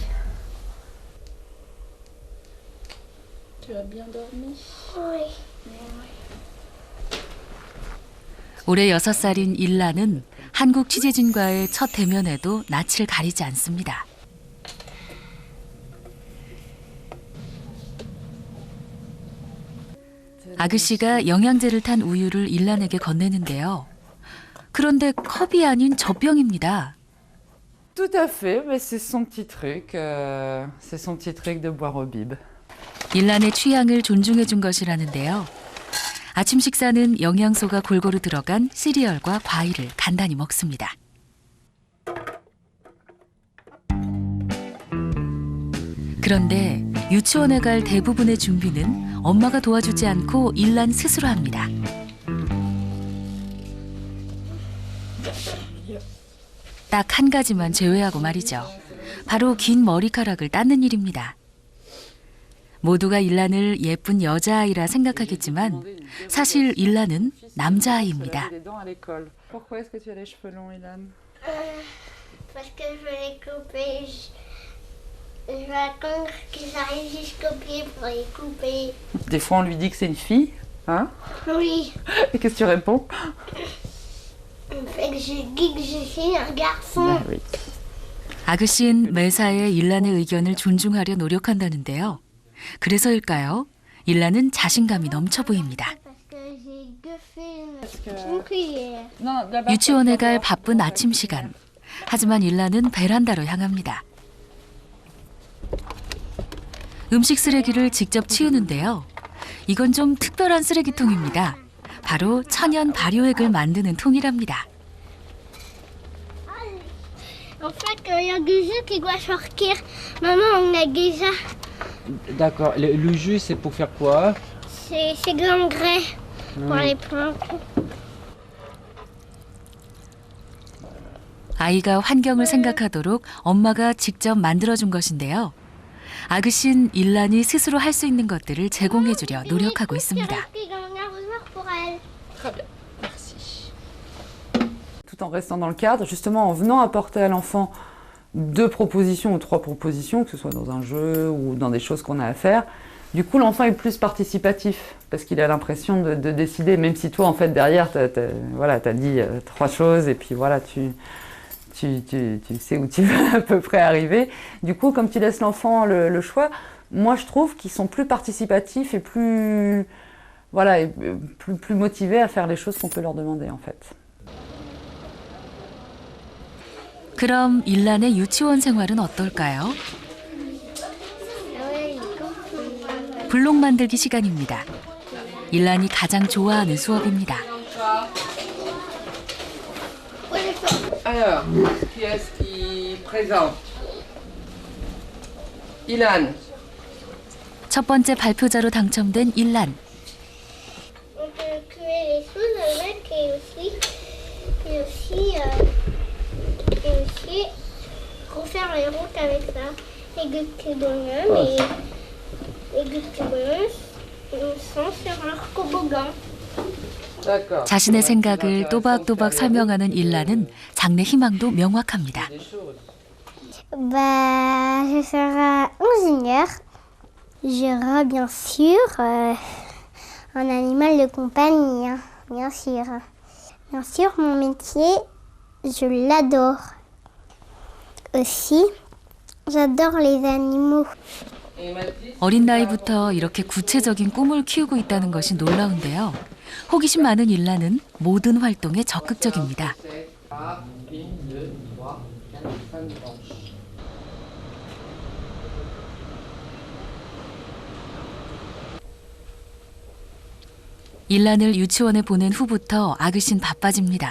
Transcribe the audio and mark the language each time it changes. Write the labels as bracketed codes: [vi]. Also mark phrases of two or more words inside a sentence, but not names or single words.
[ko] 올해 6살인 일라는 한국 취재진과의 첫 대면에도 낯을 가리지 않습니다. 아그씨가 영양제를 탄 우유를 일란에게 건네는데요. 그런데 컵이 아닌 젖병입니다. [fr] Tout à fait, mais c'est son petit truc. C'est son petit truc de boire au bib. [ko] 일란의 취향을 존중해 준 것이라는데요. 아침 식사는 영양소가 골고루 들어간 시리얼과 과일을 간단히 먹습니다. 그런데 유치원에 갈 대부분의 준비는 엄마가 도와주지 않고 일란 스스로 합니다. 딱 한 가지만 제외하고 말이죠. 바로 긴 머리카락을 닦는 일입니다. 모두가 일란을 예쁜 여자아이라 생각하겠지만 사실 일란은 남자아이입니다. [fr] Pourquoi est-ce que tu as les cheveux longs, Ilan? Parce que je veux les couper. Je vais attendre qu'ils arrivent jusqu'au pied pour les couper. Des fois, on lui dit que c'est une fille, hein? Oui. Et qu'est-ce que tu réponds? Fait que je dis que je suis un garçon. Oui. [ko] 아그씨는 매사에 일란의 의견을 존중하려 노력한다는데요. 그래서일까요? 일란은 자신감이 넘쳐 보입니다. [fr] Parce que j'ai gueufé une cuillère. [ko] 유치원에 갈 바쁜 아침 시간. 하지만 일란은 베란다로 향합니다. 음식 쓰레기를 직접 치우는데요. 이건 좀 특별한 쓰레기통입니다. 바로 천연 발효액을 만드는 통이랍니다. [fr] En fait, il y a du jus qui doit sortir. Maman, on a déjà. D'accord. Le jus, c'est pour faire quoi? C'est de l'engrais pour les plantes. [ko] 아이가 환경을 생각하도록 엄마가 직접 만들어준 것인데요. 아그씨는 일란이 스스로 할 수 있는 것들을 제공해주려 노력하고 있습니다. [fr] Tout en restant dans le cadre, justement en venant apporter à l'enfant 2 propositions ou 3 propositions, que ce soit dans un jeu ou dans des choses qu'on a à faire. Du coup, l'enfant est plus participatif parce qu'il a l'impression de décider, même si toi, en fait, derrière, t'as dit 3 choses et puis voilà, tu sais où tu veux à peu près arriver. Du coup, comme tu laisses l'enfant le choix, moi, je trouve qu'ils sont plus participatifs et plus motivés à faire les choses qu'on peut leur demander, en fait. [ko] 그럼 일란의 유치원 생활은 어떨까요? 블록 만들기 시간입니다. 일란이 가장 좋아하는 수업입니다. [fr] Alors, qui est-ce qui présente? Ilan. [ko] 첫 번째 발표자로 당첨된 일란. [fr] On peut cuire les choses avec et aussi refaire les routes avec ça. Les glucides sont sur leur toboggan. D'accord. [ko] 자신의 생각을 또박또박 설명하는 일란은 장래 희망도 명확합니다. [fr] Bah, je serai ingénieur. J'aurai bien sûr un animal de compagnie, hein, bien sûr. Bien sûr, mon métier, je l'adore. Aussi, j'adore les animaux. [ko] 어린 나이부터 이렇게 구체적인 꿈을 키우고 있다는 것이 놀라운데요. 호기심 많은 일란은 모든 활동에 적극적입니다. 일란을 유치원에 보낸 후부터 아그씨는 바빠집니다.